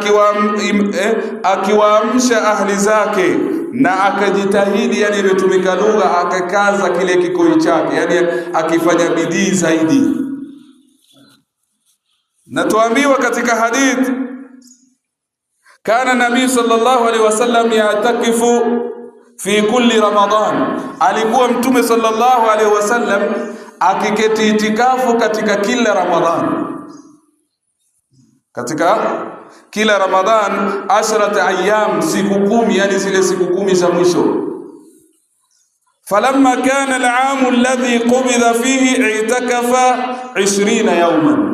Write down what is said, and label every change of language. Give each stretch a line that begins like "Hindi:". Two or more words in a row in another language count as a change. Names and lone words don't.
Swahili: Akiwaamsha ahli zake na akajitahidi, yani imetumika lugha akakaza kile kikoi chake, yani akifanya bidii zaidi. Na tuambiwa katika hadith,
Arabic: كان النبي صلى الله عليه وسلم يعتكف في كل رمضان.
Swahili: Alikuwa Mtume
Arabic: صلى الله عليه وسلم
Swahili: akiketi itikafu katika kila Ramadhan. Katika kila Ramadhan 10 ayyam, siku 10, yani zile siku 10 za mwisho.
Arabic: فلما كان العام الذي قبض فيه اعتكف 20 يوما.